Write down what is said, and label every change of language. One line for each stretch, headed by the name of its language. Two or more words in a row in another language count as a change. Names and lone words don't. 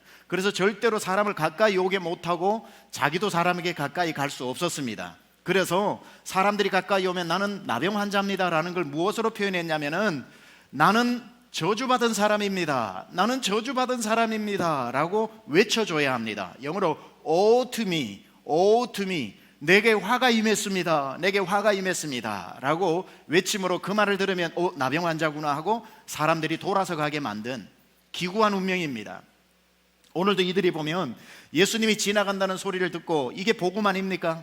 Korean: 그래서 절대로 사람을 가까이 오게 못하고 자기도 사람에게 가까이 갈 수 없었습니다. 그래서 사람들이 가까이 오면 나는 나병 환자입니다 라는 걸 무엇으로 표현했냐면은 나는 저주받은 사람입니다. 나는 저주받은 사람입니다. 라고 외쳐줘야 합니다. 영어로
English: "Woe to me, woe to me",
Korean: 내게 화가 임했습니다. 내게 화가 임했습니다. 라고 외침으로 그 말을 들으면 나병 환자구나 하고 사람들이 돌아서 가게 만든 기구한 운명입니다. 오늘도 이들이 보면 예수님이 지나간다는 소리를 듣고, 이게 복음 아닙니까?